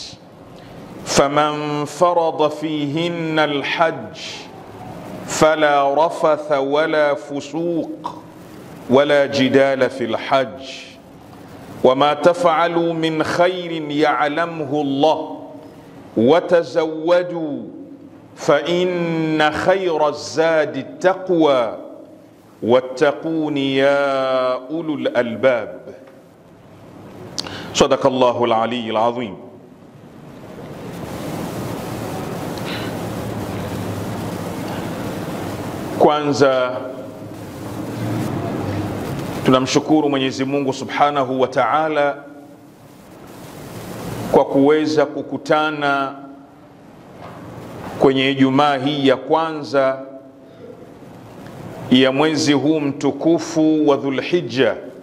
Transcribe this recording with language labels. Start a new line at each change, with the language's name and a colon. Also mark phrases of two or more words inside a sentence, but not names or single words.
Arabic: فمن فرض فيهن الحج فلا رفث ولا فسوق ولا جدال في الحج وما تفعلوا من خير يعلمه الله وتزودوا فإن خير الزاد التقوى واتقون يا أولو الألباب. صدق الله العلي العظيم.
Swahili: Kwanza tunamshukuru Mwenyezi Mungu
Arabic: سبحانه وتعالى
Swahili: kwa kuweza kukutana kwenye Ijumaa hii ya kwanza ya mwezi huu mtukufu wa Dhulhijja.